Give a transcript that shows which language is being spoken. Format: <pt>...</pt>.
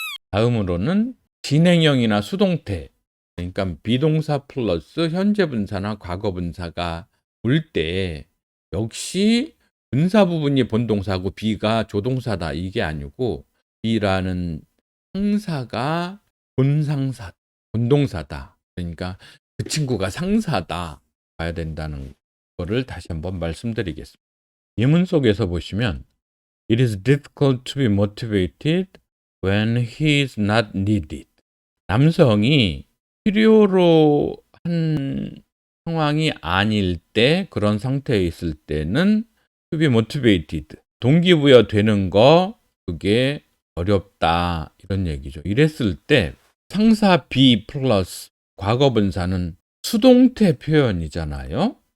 <ko>다음으로는 진행형이나 수동태, 그러니까 비동사 플러스 현재 분사나 과거 분사가 올 때 역시 분사 부분이 본동사고 B가 조동사다. 이게 아니고 B라는 상사가 본상사, 본동사다. 그러니까 그 친구가 상사다. 봐야 된다는 거를 다시 한번 말씀드리겠습니다. 예문 속에서 보시면</ko> <en>It is difficult to be motivated when he is not needed.</en> <ko>남성이 필요로 한 상황이 아닐 때 그런 상태에 있을 때는</ko> <en>to be motivated,</en> <ko>동기부여 되는 거 그게 어렵다 이런 얘기죠. 이랬을 때 상사 be 플러스 과거분사는 수동태 표현이잖아요.</ko>